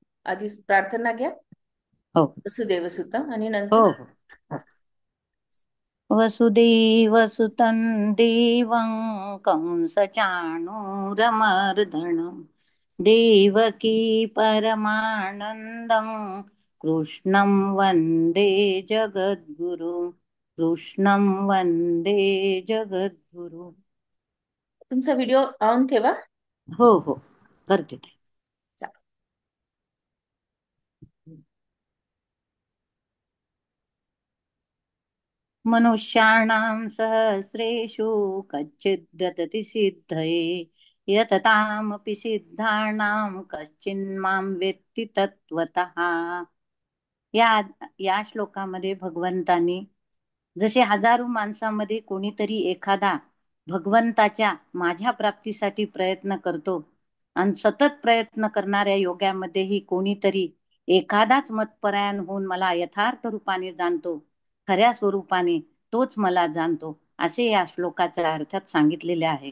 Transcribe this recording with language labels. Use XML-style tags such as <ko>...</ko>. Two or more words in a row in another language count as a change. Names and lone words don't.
<mr>आधी प्रार्थना घ्या. हो वसुदेव सुतम आणि हो नंतर हो.</mr> <sa>वसुदेवसुतं देवं कंसचाणूरमर्दनं देवकी परमानन्दं कृष्णं वन्दे जगद्गुरु कृष्णं वन्दे जगद्गुरु.</sa> <mr>तुमचा</mr> <en>video on</en> <mr>ठेवा. हो हो, करते ते. चा-</mr> <sa>मनुष्याणां सहस्रेषु कच्चिद्यतति सिद्धये यततामपि सिद्धाणां कश्चिन्मां वेत्ति तत्त्वतः.</sa> <mr>या या श्लोकामध्ये भगवंतांनी जसे हजारो माणसामध्ये कोणीतरी एखादा भगवंताच्या माझ्या प्राप्तीसाठी प्रयत्न करतो आणि सतत प्रयत्न करणाऱ्या योग्यामध्येही कोणीतरी एखादाच मतपरायण होऊन मला यथार्थ रूपाने जाणतो, खऱ्या स्वरूपाने तोच मला जाणतो, असे या श्लोकाच्या अर्थात सांगितलेले आहे.</mr>